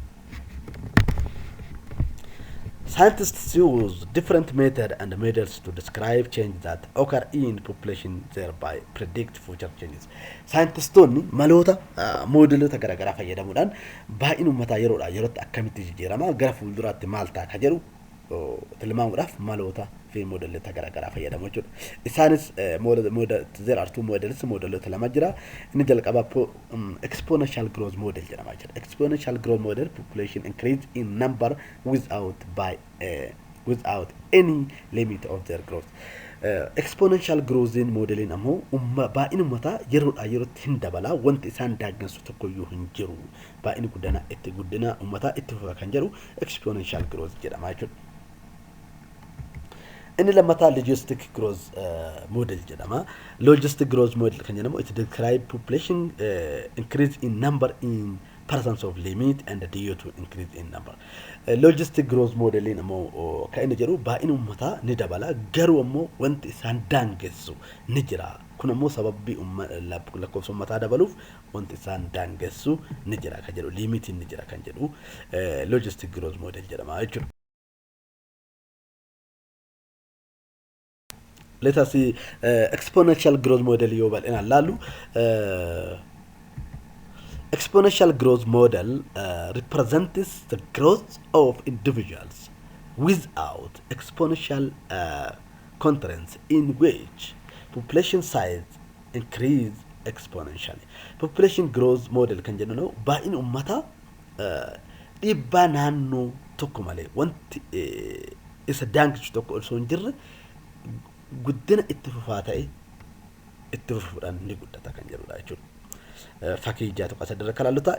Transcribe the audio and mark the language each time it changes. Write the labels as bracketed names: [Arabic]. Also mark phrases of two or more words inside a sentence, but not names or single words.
[English] Scientists use different methods and methods to describe change that occur in population, thereby predict future changes. [Oromo] Scientistoonni maloota moodeloota garaagaraa fayyadamuudhaan baay'ina uummataa yeroodhaa yerootti akkamitti jijjiirama gara fuulduraatti maal ta'a kan jedhu tilmaamuudhaaf maloota fi moodeloota garaagaraa fayyadamu jechuudha. Isaanis [English] there are two models [Oromo] moodeloota lama jira. Inni jalqabaa [English] exponential growth model [Oromo] jedhama jechuudha. [English] Exponential growth model population increase in number without any limit of their growth. Exponential growth modeling [Oromo] ammoo baay'ina uummataa yeroodhaa yerootti hin dabala wanti isaan daangessu tokkoyyuu hin jiru. Baay'ina guddina uummataa itti fufa kan jedhu [English] exponential growth [Oromo] jedhama jechuudha. Inni lammataa [English] logistic growth model [Oromo] jedhama. [English] Logistic growth model [Oromo] kan jedhamu [English] it describe population increase in number in presence of limit and due to increase in number. Logistic growth modeling [Oromo] ammoo kan inni jedhu baay'ina uummataa ni dabala garuu ammoo wanti isaan daangessu ni jira. Kun ammoo sababii lakkoofsa uummataa dabaluuf wanti isaan daangessu ni jira kan jedhu limitiin ni jira kan jedhu [English] logistic growth model [Oromo] jedhama jechuudha. [English] Let us see exponential growth model [Oromo] yoo bal'inaan laallu. [English] Exponential growth model represents the growth of individuals without exponential constraints in which population size increase exponentially. Population growth model [Oromo] kan jennu baay'ina uummataa dhiibbaa naannoo tokko malee wanti isa daangessu tokko osoo hin jirre guddina itti fufaa ta'e itti fufuudhaan ni guddata kan jedhudha jechuudha. Fakkii ijaa tokko asirra kan ilaalluta.